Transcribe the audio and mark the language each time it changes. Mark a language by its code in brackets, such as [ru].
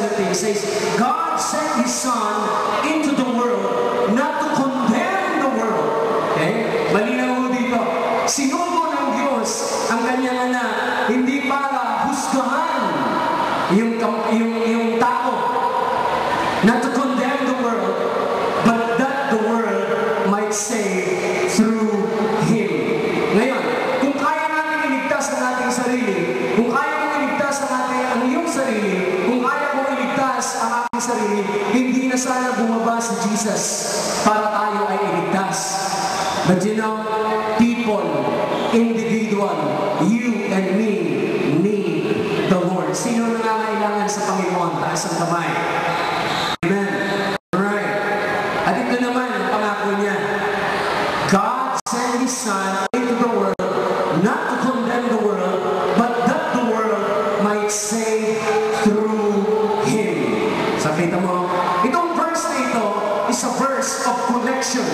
[en] It says, God sent His Son into the world not to condemn the world. [tl] Okay? Malinaw ho dito. Sinugo ng Diyos ang kanyang anak, hindi para husgahan yung tao. [en] Not to condemn the world, but that the world might save through Him. [tl] Ngayon, kung kaya natin iligtas ang ating sarili, kung kaya mong iligtas ang iyong sarili, kung kaya mong iligtas ang ating sarili, hindi na sana bumaba si Jesus para tayo ay iligtas. [en] But you know, people, individual, you and me, need the Lord. [tl] Sino nangangailangan sa Panginoon? Taas ang kamay. Amen. Alright. At ito naman ang pangako niya. [en] God sent His Son into the world, not to condemn the world, but that the world might save through Him. So [tl] kita mo, itong verse na ito [en] is a verse of connection.